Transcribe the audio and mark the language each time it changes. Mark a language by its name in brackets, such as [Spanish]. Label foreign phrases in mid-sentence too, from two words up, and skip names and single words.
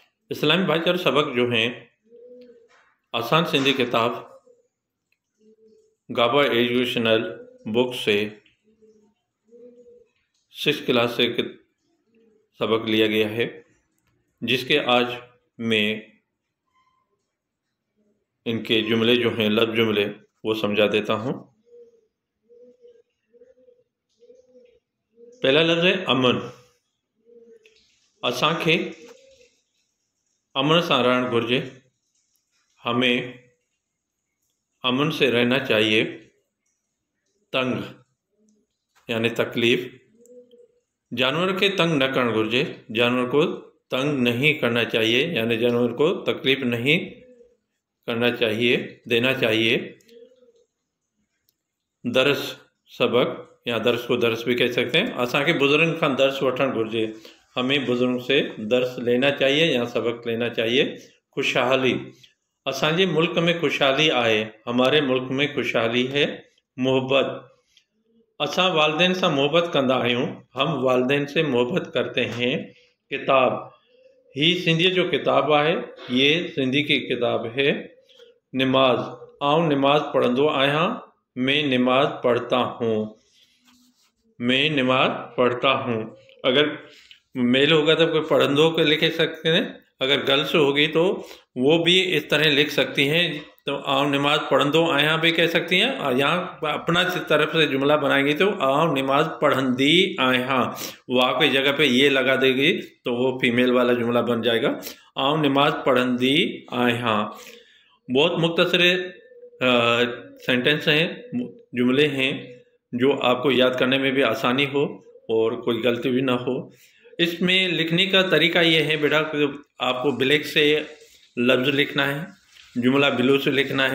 [Hindi] इस्लामी भाईचारा सबक जो हैं आसान सिंधी किताब गाबा एजुकेशनल बुक से 6th क्लास से सबक लिया गया है, जिसके आज मैं इनके जुमले जो हैं लफ्ज़ जुमले वो समझा देता हूँ। पहला लफ्ज़ है अमन। [Sindhi] असांखे अमन सां रहणु घुरिजे। [Hindi] हमें अमन से रहना चाहिए। तंग यानी तकलीफ़। [Sindhi] जानवर के तंग न करणु घुरिजे। [Hindi] जानवर को तंग नहीं करना चाहिए, यानी जानवर को तकलीफ़ नहीं करना चाहिए, देना चाहिए। दर्स सबक या दर्स को दर्स भी कह सकते हैं। [Sindhi] असांखे बुजुर्गनि खां दर्स वठणु घुरिजे। [Hindi] हमें बुजुर्ग से दर्स लेना चाहिए या सबक लेना चाहिए। खुशहाली। [Sindhi] असांजे मुल्क में खुशहाली आए। [Hindi] हमारे मुल्क में खुशहाली है। मोहब्बत। [Sindhi] असां वालदेन से मोहब्बत कंदा आहियूं। [Hindi] हम वालदेन से मोहब्बत करते हैं। किताब। [Sindhi] ही सिंधी जो किताब है, [Hindi] ये सिंधी की किताब है। [Sindhi] नमाज। आऊं नमाज पढ़ंदो आहियां। [Hindi] मैं नमाज पढ़ता हूँ। मैं नमाज पढ़ता हूँ। अगर मेल होगा तो कोई पढ़ंदो को लिख सकते हैं। अगर गर्ल्स होगी तो वो भी इस तरह लिख सकती हैं। तो [Sindhi] आऊं नमाज पढ़ंदो आहियां [Hindi] भी कह सकती हैं। और यहाँ अपना तरफ से जुमला बनाएंगी तो [Sindhi] आऊं नमाज पढ़ंदी आहियां। [Hindi] वाह की जगह पे ये लगा देगी तो वो फीमेल वाला जुमला बन जाएगा। [Sindhi] आऊं नमाज पढ़ंदी आहियां। [Hindi] बहुत मुख्तसर सेंटेंस हैं, जुमले हैं, जो आपको याद करने में भी आसानी हो और कोई गलती भी ना हो। इसमें लिखने का तरीका ये है बेटा, आपको ब्लैक से लफ्ज़ लिखना है, जुमला ब्लू से लिखना है।